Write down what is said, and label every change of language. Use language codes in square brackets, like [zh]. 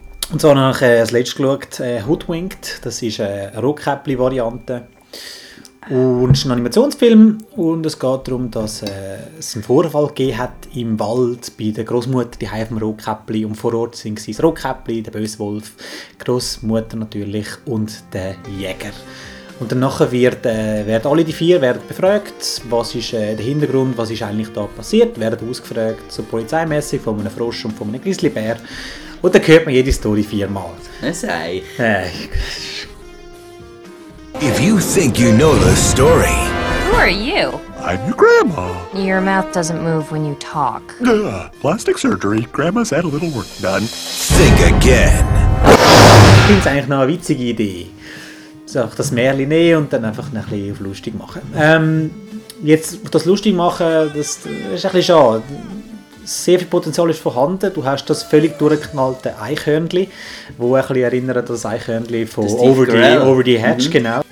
[de] Und zwar habe ich als letztes geschaut, Hoodwinked, das ist eine Rohkäppli-Variante und ist ein Animationsfilm und es geht darum, dass es einen Vorfall gegeben hat im Wald bei der Großmutter, die heim Rohkäppli und vor Ort sind sie das Rohkäppli, der Böswolf, Großmutter natürlich und der Jäger. Und danach werden alle die 4 werden befragt, was ist der Hintergrund, was ist eigentlich da passiert, werden ausgefragt, so polizeimässig von einem Frosch und von einem Grizzlybär. Und dann hört man jede Story 4-mal. Das sei. [en] If you think you know the story. Who are you? I'm your grandma. Your mouth doesn't move when you talk. Plastic surgery. Grandma's had a little work done. Think again. [de] Ich finde es eigentlich noch eine witzige Idee. So, das Märchen nehmen und dann einfach ein bisschen auf lustig machen. Jetzt das lustig machen, das ist ein bisschen schade. Sehr viel Potenzial ist vorhanden. Du hast das völlig durchgeknallte Eichhörnli, wo ein bisschen erinnert an das Eichhörnli von Over the Hedge. Mhm. Genau.